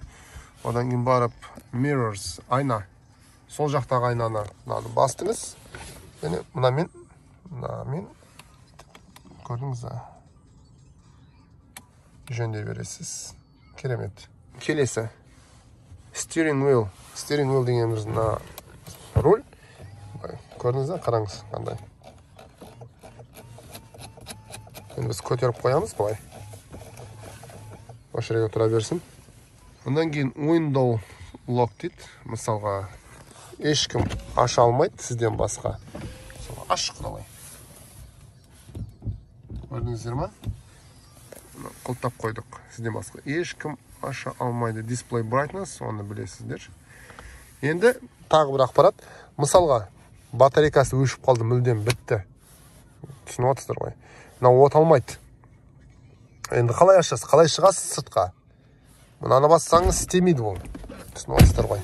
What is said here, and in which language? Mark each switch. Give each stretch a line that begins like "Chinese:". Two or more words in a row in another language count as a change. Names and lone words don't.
Kazakh: Одан кейін барып mirrors, айна, сол жақтағы айнаны бастыңыз. Және мынамен көрдіңіз ба? Жөндей бересіз. Керемет. Келесі
English: steering wheel
Kazakh: дегеніміз руль. Көрдіңіз ба? Қараңыз қандай. Енді біз көтеріп қоямыз былай. Осы жерге тұра берсін. Ondan кейін
English: window lock
Kazakh: дейді. Мысалға, ешкім аша алмайды сізден басқа. Ашық қалай. Көрдіңіздер ма? Қылтап қойдық сізден басқа. Ешкім аша алмайды.
English: Display brightness,
Kazakh: оны білесіздер. Енді тағы бір ақпарат. Мысалға, батарейкасы өшіп қалды, мүлдем бітті. Түсініп отырсыздар ғой. Мынау от алмайды. Енді қалай ашасыз? Қалай шығасыз сыртқа? Мынаны бассаңыз істемейді ол. Түсініп отырсыздар ғой.